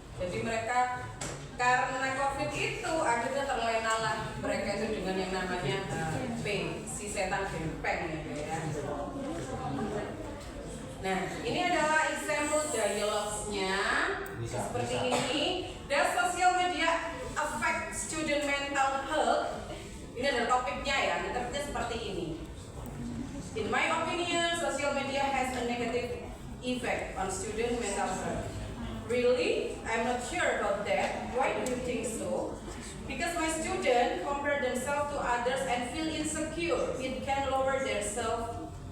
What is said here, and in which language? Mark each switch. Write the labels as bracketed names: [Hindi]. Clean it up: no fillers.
[Indonesian] Jadi mereka karena COVID itu akhirnya terlenalah mereka itu dengan yang namanya HP, si setan gempeng gitu ya. Nah, ini adalah example dialogues-nya seperti ini. [English] Does social media affect student mental health? [Indonesian] Ini adalah topiknya ya, topiknya seperti ini. [English] In my opinion, social media has a negative effect on student mental health. Really? I'm not sure about that. Why do you think so? Because my students compare themselves to others and feel insecure. It can lower their self-esteem.